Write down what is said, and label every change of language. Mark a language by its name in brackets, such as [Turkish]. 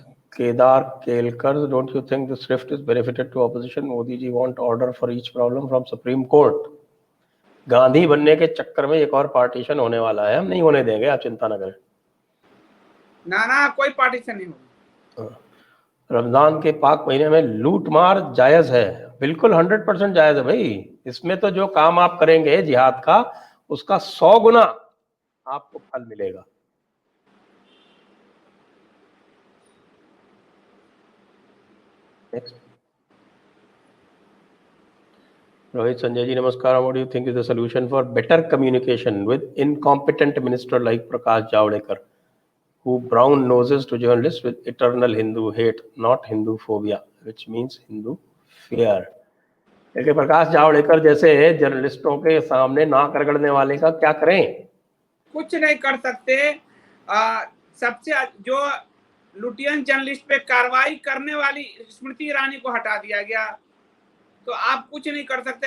[English] Kedar Kelkar, don't you think this rift is benefited to opposition? Modi ji want order for each problem from Supreme Court. [Hindi] Gandhi बनने के चक्कर में एक और partition होने वाला है, हम नहीं होने देंगे, आप चिंता न करें। ना कोई पार्टीशन नहीं होगा। रमजान के पाक महीने में लूट मार जायज है, बिल्कुल 100% जायज है भाई। इसमें तो जो काम आप करेंगे जिहाद का, उसका 100 गुना आपको फल मिलेगा। Next. [English] Rohit, Sanjay ji, namaskar. What do you think is the solution for better communication with incompetent minister like Prakash Javadekar, who brown noses to journalists with eternal Hindu hate, not Hindu phobia, which means Hindu fear? [Hindi] देखिए, प्रकाश जावड़ेकर जैसे जर्नलिस्टों के सामने नाक रगड़ने वाले का क्या करें? कुछ नहीं कर सकते। सबसे जो लुटियन जर्नलिस्ट पे कार्रवाई करने वाली स्मृति ईरानी को हटा दिया गया, तो आप कुछ नहीं कर सकते।